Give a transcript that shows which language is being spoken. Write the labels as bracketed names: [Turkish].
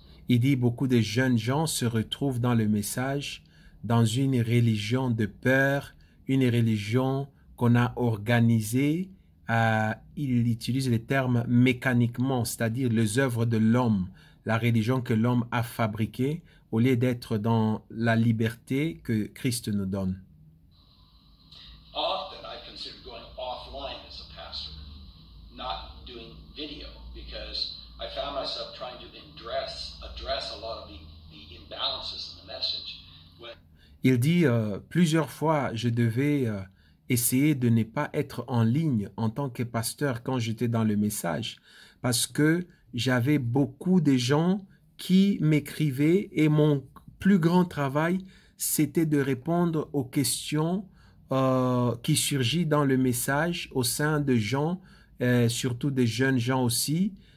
[French] Il dit beaucoup de jeunes gens se retrouvent dans le message, dans une religion de peur, une religion qu'on a organisée. Il utilise le terme mécaniquement, c'est-à-dire les œuvres de l'homme, la religion que l'homme a fabriquée, au lieu d'être dans la liberté que Christ nous donne. [English] Often I consider going offline as a pastor, not doing video, because I found myself trying to address a lot of the imbalances in the message. [French] Il dit plusieurs fois je devais essayer de ne pas être en ligne en tant que pasteur quand j'étais dans le message parce que j'avais beaucoup de gens qui m'écrivaient et mon plus grand travail c'était de répondre aux questions qui surgissent dans le message au sein de gens, surtout des jeunes gens aussi,